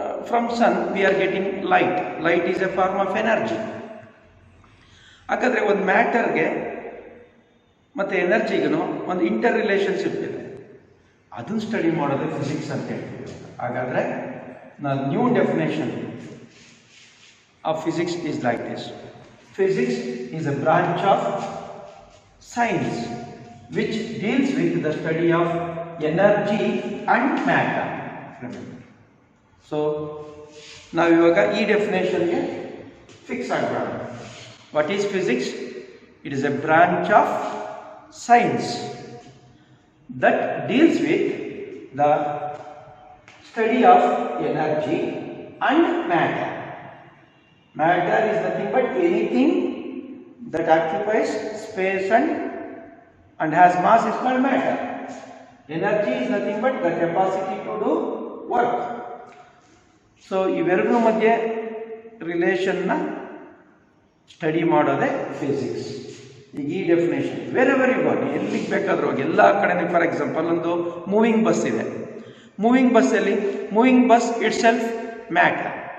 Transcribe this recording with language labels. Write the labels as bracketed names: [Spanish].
[English] From sun we are getting light. Light is a form of energy. [Kannada] ಹಾಗಾದರೆ ಒಂದು ಮ್ಯಾಟರ್ಗೆ ಮತ್ತು ಎನರ್ಜಿಗೂ ಒಂದು ಇಂಟರ್ ರಿಲೇಷನ್ಶಿಪ್ ಇದೆ. ಅದನ್ನು ಸ್ಟಡಿ ಮಾಡೋದೇ ಫಿಸಿಕ್ಸ್ ಅಂತ ಹೇಳ್ತೀವಿ. [English] ಹಾಗಾದರೆ new definition of physics is like this: physics is a branch of science which deals with the study of energy and matter. Remember. So now [Kannada] ivaga ee definition ge fix agboda. [English] What is physics? It is a branch of science that deals with the study of energy and matter. Matter is nothing but anything that occupies space and has mass is called matter. Energy is nothing but the capacity to do work. [Kannada] So ಇವೆರಡರ ಮಧ್ಯೆ ರಿಲೇಷನ್ನ study ಮಾಡೋದೇ physics. ಈಗ ಈ definition [English] wherever you go, [Kannada] ಎಲ್ಲಿಗೆ ಬೇಕಾದರೂ ಹೋಗಿ, ಎಲ್ಲ ಕಡೆ. ಫಾರ್ ಎಕ್ಸಾಂಪಲ್, ಒಂದು ಮೂವಿಂಗ್ ಬಸ್ ಇದೆ. ಮೂವಿಂಗ್ ಬಸ್ಸಲ್ಲಿ [English] Moving bus itself matter.